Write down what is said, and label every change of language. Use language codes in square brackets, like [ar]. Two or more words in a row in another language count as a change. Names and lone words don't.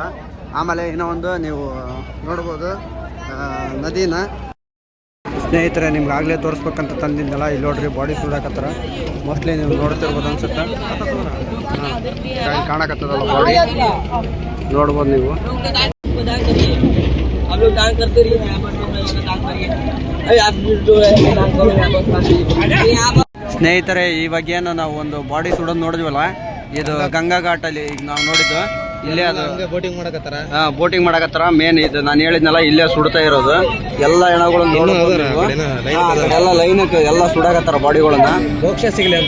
[kn] ಆಮೇಲೆ ಇನ್ನೂ ಒಂದು ನೀವು ನೋಡ್ಬೋದು ನದಿನ. ಸ್ನೇಹಿತರೆ, ನಿಮ್ಗೆ ಆಗಲೇ ತೋರಿಸ್ಬೇಕಂತ ತಂದಿದ್ದಲ್ಲ. ಇಲ್ಲಿ ನೋಡ್ರಿ ಬಾಡಿ ಸುಡಾಕತ್ತಾರ. ಮೋಸ್ಟ್ಲಿ ನೀವು ನೋಡ್ತಿರ್ಬೋದು ಅನ್ಸುತ್ತೆ. ಕಾಣಕತ್ತದಲ್ಲ ಬಾಡಿ, ನೋಡ್ಬೋದು ನೀವು. [hi] हम लोग डांस करते रहिए, यहाँ पर डांस करिए। अरे आप जो है डांस करो यहाँ पर। [kn] ಸ್ನೇಹಿತರೆ, ಇವಾಗೇನು ನಾವು ಒಂದು ಬಾಡಿ ಸುಡೋದು ನೋಡಿದ್ವಲ್ಲ, ಇದು ಗಂಗಾ ಘಾಟಲ್ಲಿ ಈಗ ನಾವು ನೋಡಿದ್ದು. ಇಲ್ಲೇ ಅದು ಬೋಟಿಂಗ್ ಮಾಡಕತ್ತಾರ. ಬೋಟಿಂಗ್ ಮಾಡಕತ್ತಾರ. ಮೇನ್ ಇದು ನಾನು ಹೇಳಿದ್ನಲ್ಲ, ಇಲ್ಲೇ ಸುಡ್ತಾ ಇರೋದು ಎಲ್ಲ ಹೆಣಗಳು ಎಲ್ಲ ಲೈನಕ್ಕೆ ಎಲ್ಲ ಸುಡಾಕತ್ತಾರ ಬಾಡಿಗಳನ್ನ. ಮೋಕ್ಷ ಸಿಗ್ಲಿ ಅಂತ